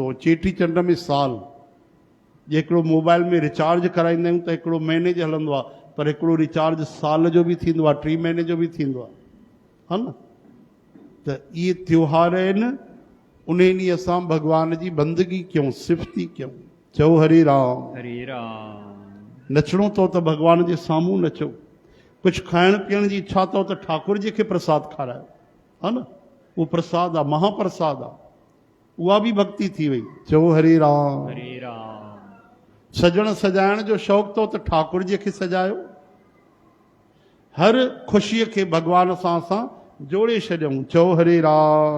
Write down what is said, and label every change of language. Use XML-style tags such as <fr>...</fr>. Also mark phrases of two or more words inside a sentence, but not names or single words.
<sd>चेटी चंड में साल जे हिकिड़ो मोबाइल में रिचार्ज कराईंदा आहियूं त हिकिड़ो महीने जो हलंदो आहे, पर हिकिड़ो रिचार्ज साल जो बि थींदो आहे, 3 महीने जो बि थींदो आहे, हा न। त इहे त्योहार आहिनि, उन ॾींहुं असां भॻवान जी बंदगी कयूं, सिफ़ती कयूं। चओ हरे राम। हरे राम। नचणो अथव त भॻवान जे साम्हूं नचो। कुझु खाइण पीअण जी इच्छा अथव त ठाकुर जी खे प्रसाद खारायो, हा न। उहो प्रसाद आहे, महाप्रसाद आहे, उहा बि भक्ति थी वई। चओ हरे राम। हरे राम। सजण सजाइण जो शौक़ु अथव त ठाकुर जी खे सजायो। हर ख़ुशीअ खे भॻवान सां असां जोड़े छॾियऊं। चओ हरे राम।</sd>